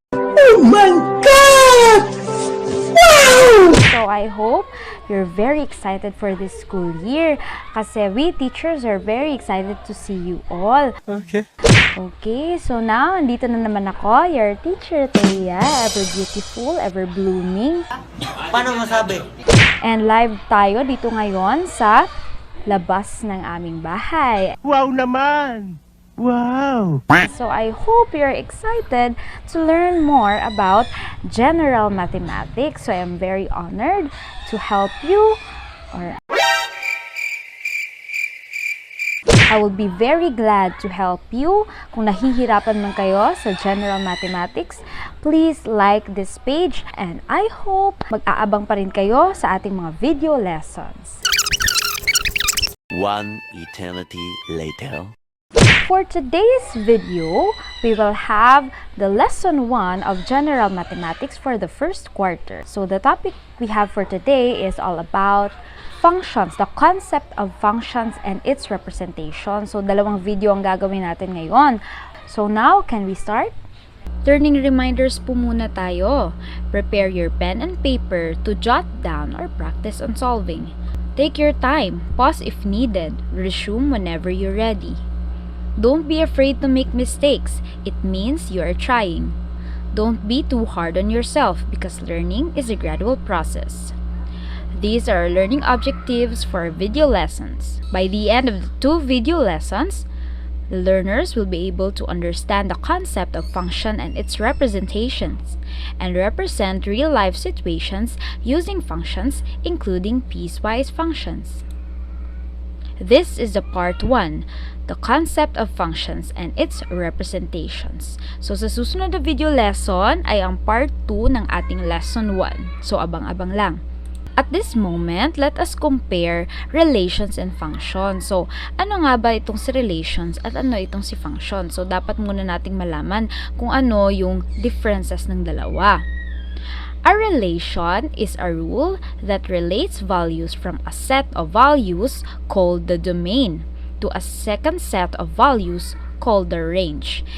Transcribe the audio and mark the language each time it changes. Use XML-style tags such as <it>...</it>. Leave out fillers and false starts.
<en>Oh my God! Wow! So I hope you're very excited for this school year kasi we teachers are very excited to see you all. Okay, so now,</en> <tl>andito na naman ako,</tl> <en>your teacher, Thea, ever beautiful, ever blooming.</en> <tl>Paano masabi?</tl> <en>And live</en> <tl>tayo dito ngayon sa labas ng aming bahay. Wow naman! Wow!</tl> <en>So I hope you're excited to learn more about general mathematics. So I'm very honored to help you, or I will be very glad to help you.</en> <tl>Kung nahihirapan man kayo sa general mathematics,</tl> <en>please like this page and I hope</en> <tl>mag-aabang pa rin kayo sa ating mga video lessons.</tl> <en>One eternity later. For today's video, we will have the lesson 1 of general mathematics for the first quarter. So the topic we have for today is all about functions, the concept of functions and its representation.</en> <tl>So, dalawang video ang gagawin natin ngayon.</tl> <en>So, now, can we start? Turning reminders</en> <tl>po muna tayo.</tl> <en>Prepare your pen and paper to jot down or practice on solving. Take your time, pause if needed, resume whenever you're ready. Don't be afraid to make mistakes. It means you are trying. Don't be too hard on yourself because learning is a gradual process. These are learning objectives for video lessons. By the end of the 2 video lessons, the learners will be able to understand the concept of function and its representations, and represent real-life situations using functions, including piecewise functions. This is the part 1, the concept of functions and its representations.</en> <tl>So, sa susunod na video lesson ay ang part 2 ng ating lesson 1. So, abang-abang lang.</tl> <en>At this moment, let us compare relations and functions.</en> <tl>So, ano nga ba itong si relations at ano itong si function? So, dapat muna nating malaman kung ano yung differences ng dalawa.</tl> <en>A relation is a rule that relates values from a set of values called the domain to a second set of values called the range.</en>